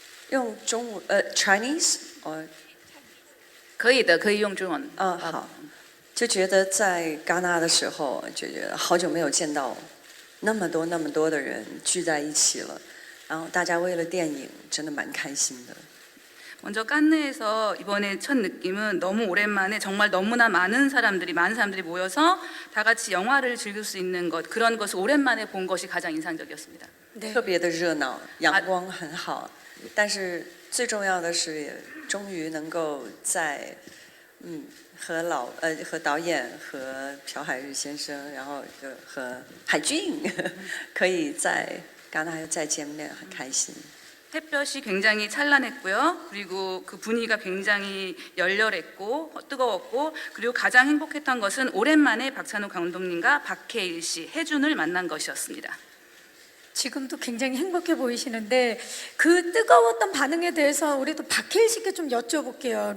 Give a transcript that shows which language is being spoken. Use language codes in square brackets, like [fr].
[zh] 用中文Chinese 可以的，可以用中文。好，就觉得在戛纳的时候，就觉得好久没有见到那么多的人聚在一起了，然后大家为了电影真的蛮开心的。 [ko] 먼저 깐느에서 이번에 첫 느낌은 너무 오랜만에 정말 너무나 많은 사람들이 모여서 다 같이 영화를 즐길 수 있는 것 그런 것을 오랜만에 본 것이 가장 인상적이었습니다. 네. [zh] 特别的热闹，阳光很好，但是最重要的是，也终于能够在和导演和朴海日先生，然后和海俊可以在戛纳再见面，很开心。 [ko] 햇볕이 굉장히 찬란했고요. 그리고 그 분위기가 굉장히 열렬했고 뜨거웠고 그리고 가장 행복했던 것은 오랜만에 박찬욱 감독님과 박해일 씨, 해준을 만난 것이었습니다. 지금도 굉장히 행복해 보이시는데 그 뜨거웠던 반응에 대해서 우리 또 박해일 씨께 좀 여쭤볼게요.